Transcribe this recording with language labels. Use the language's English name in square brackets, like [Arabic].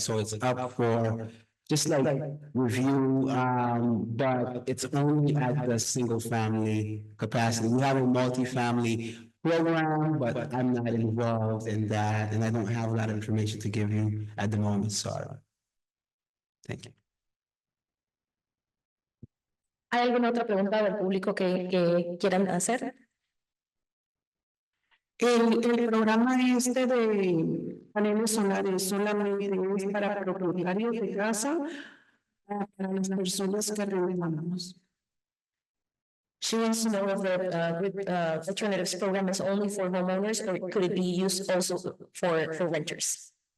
[English] So it's up for just like review, but it's only at the single family capacity. We have a multi-family program, but I'm not involved in that and I don't have a lot of information to give you at the moment, sorry. Thank you. [Spanish] ¿Hay alguna otra pregunta del público que quieran hacer? El programa este de paneles solares solamente es para propietarios de casa, para las personas que rentamos. [English] She wants to know if the alternatives program is only for homeowners or could it be used also for renters?